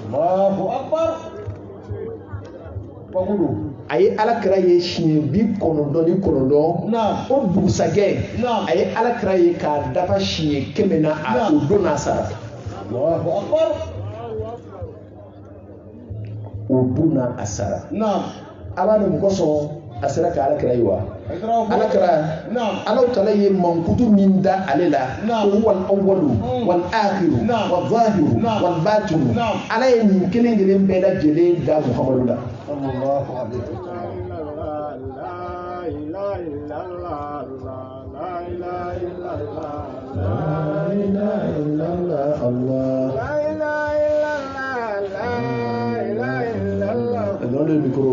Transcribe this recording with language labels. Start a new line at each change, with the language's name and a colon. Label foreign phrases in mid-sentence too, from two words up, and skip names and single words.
Bambara: a ye alakira ye siɲɛ 99 o dugusajɛ a ye alakira ye k'a dafa siɲɛ 100 na o don n'a sara o don n'a sara a b'a dɔn mun kosɔn a sera ka alakira ye wa alakira Alahu Taala ye mankutu min da ale la ko
Arabic: والأول والآخر والظاهر والباطن
Bambara: ala ye nin kelen kelen bɛɛ lajɛlen da Muhamadu la
French: Dans le micro.